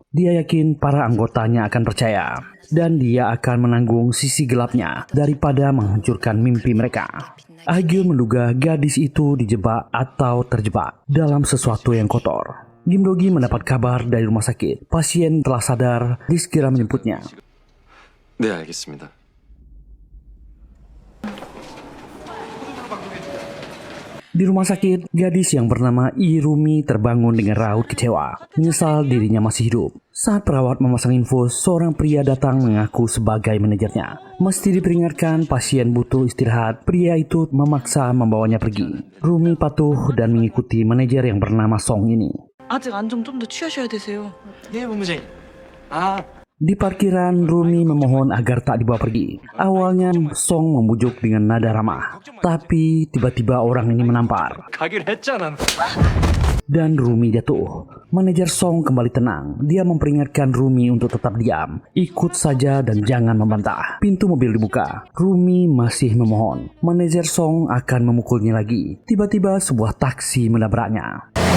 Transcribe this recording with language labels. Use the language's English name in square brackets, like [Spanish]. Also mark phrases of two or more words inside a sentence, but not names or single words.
[Indonesian] Dia yakin para anggotanya akan percaya, dan dia akan menanggung sisi gelapnya daripada menghancurkan mimpi mereka. Agyun menduga gadis itu dijebak atau terjebak dalam sesuatu yang kotor. Kim Do-gi mendapat kabar dari rumah sakit. Pasien telah sadar, disegera menjemputnya. [Korean] 네, 알겠습니다. [Indonesian] Di rumah sakit, gadis yang bernama Irumi terbangun dengan raut kecewa. Menyesal dirinya masih hidup. Saat perawat memasang infus, seorang pria datang mengaku sebagai manajernya. Mesti diperingatkan, pasien butuh istirahat. Pria itu memaksa membawanya pergi. Rumi patuh dan mengikuti manajer yang bernama Song ini. [Korean] 아직 안정 좀 더 취하셔야 되세요. 네, 본부장님. 아, [Indonesian] Di parkiran, Rumi memohon agar tak dibawa pergi. Awalnya Song membujuk dengan nada ramah, tapi tiba-tiba orang ini menampar [Korean] 가기로 했잖아. [Indonesian] dan Rumi jatuh. Manajer Song kembali tenang. Dia memperingatkan Rumi untuk tetap diam, ikut saja dan jangan membantah. Pintu mobil dibuka. Rumi masih memohon. Manajer Song akan memukulnya lagi. Tiba-tiba sebuah taksi menabraknya.